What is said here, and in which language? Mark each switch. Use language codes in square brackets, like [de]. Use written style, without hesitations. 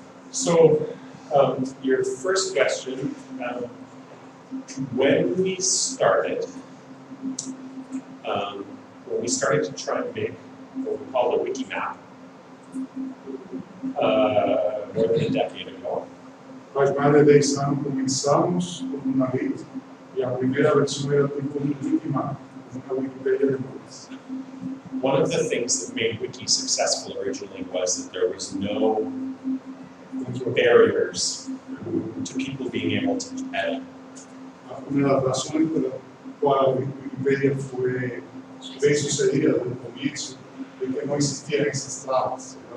[en] So, your first question, when we started to try and make what we call the wiki map, more than a decade ago. [pt] Faz mais de 10 anos começamos com uma rede e a primeira versão era tipo um wikimap, uma Wikipedia depois. [en] One of the things that made Wiki successful originally was that there was no barriers to people being able to edit. [pt] Uma das razões pela qual a Wikipedia foi bem sucedida no começo é que não existiam esses travas.